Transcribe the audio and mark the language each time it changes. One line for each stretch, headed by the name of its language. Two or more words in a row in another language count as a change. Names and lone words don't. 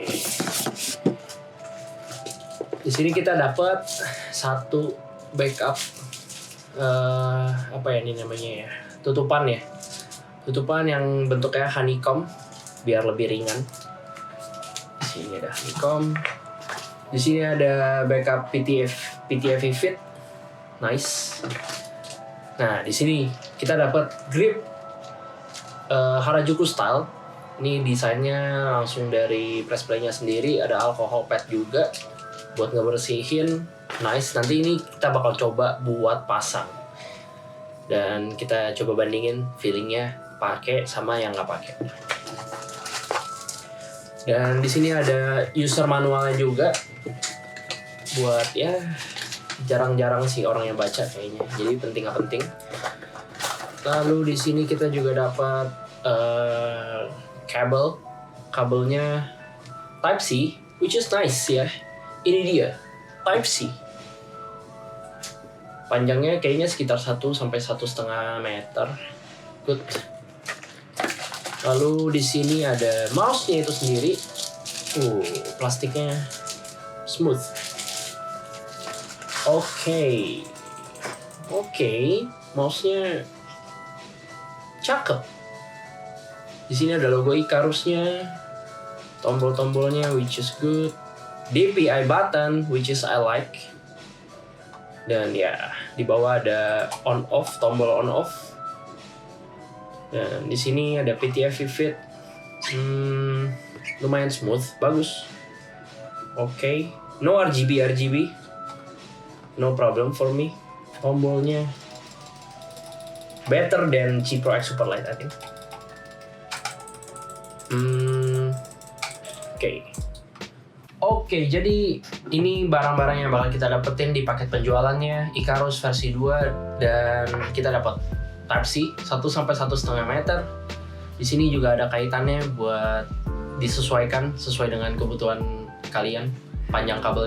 Indonesian: Di sini kita dapat satu backup apa ya ini namanya ya, tutupan yang bentuknya honeycomb biar lebih ringan. Di sini ada honeycomb, di sini ada backup PTFE fit, nice. Nah di sini kita dapat grip Harajuku style. Ini desainnya langsung dari press play-nya sendiri, ada
English: alcohol pad
Indonesian: juga buat ngebersihin. Nice, nanti ini kita bakal coba buat pasang dan kita coba bandingin feelingnya pakai sama yang nggak pakai. Dan di sini ada
English: user manualnya
Indonesian: juga buat ya jarang-jarang sih orang yang baca kayaknya, jadi penting nggak penting. Lalu di sini kita juga dapat kabelnya Type C,
English: which is nice
Indonesian: ya. Ini dia Type C. Panjangnya kayaknya sekitar 1 sampai 1,5 meter.
English: Good.
Indonesian: Lalu di sini ada mouse-nya itu sendiri. Plastiknya smooth. Oke, mouse-nya cakep. Di sini ada logo Icarus-nya, tombol-tombolnya
English: which is good, DPI button which is I like,
Indonesian: dan ya di bawah ada on off, tombol on off, dan di sini ada PTFE fit, lumayan smooth, bagus. Oke.
English: No RGB, no problem for me. Tombolnya better than G Pro X Superlight I think.
Indonesian: Oke, jadi ini barang-barang yang bakal kita dapetin di paket penjualannya Icarus versi 2, dan kita dapat Type C 1 sampai 1,5 meter. Di sini juga ada kaitannya buat disesuaikan sesuai dengan kebutuhan kalian panjang kabelnya.